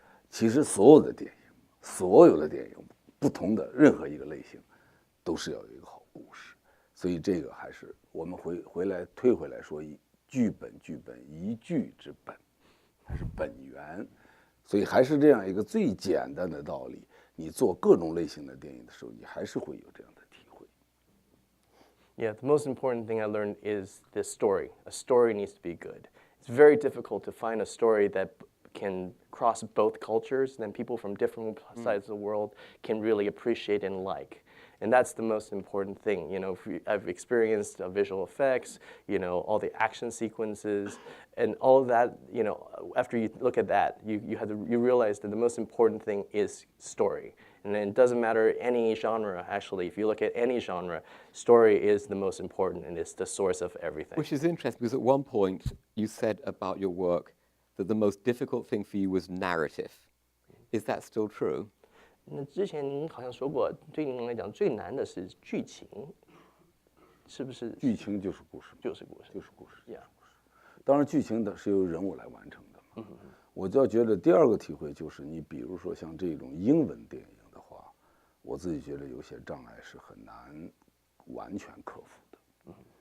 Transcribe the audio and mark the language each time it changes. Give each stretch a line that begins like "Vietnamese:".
Chinese: 其实所有的电影，不同的任何一个类型，都是要有一个好故事。所以这个还是我们推回来说，剧本一剧之本，它是本源。所以还是这样一个最简单的道理，你做各种类型的电影的时候，你还是会有这样的体会。
English: Yeah, the most important thing I learned is the story. A story needs to be good. It's very difficult to find a story that can cross both cultures, then people from different sides of the world can really appreciate and like. And that's the most important thing. I've experienced visual effects, all the action sequences, and all of that. After you look at that, you realize that the most important thing is story. And then it doesn't matter any genre. Actually, if you look at any genre, story is the most important, and it's the source of everything. Which is interesting because at one point you said about your work that the most difficult thing for you was narrative. Is that still true?
Chinese: 那之前您好像说过，对您来讲最难的是剧情，是不是？剧情就是故事，就是故事，就是故事。
English: Yeah.
Chinese: 当然剧情的是由人物来完成的嘛。我就要觉得第二个体会就是，你比如说像这种英文电影的话，我自己觉得有些障碍是很难完全克服的。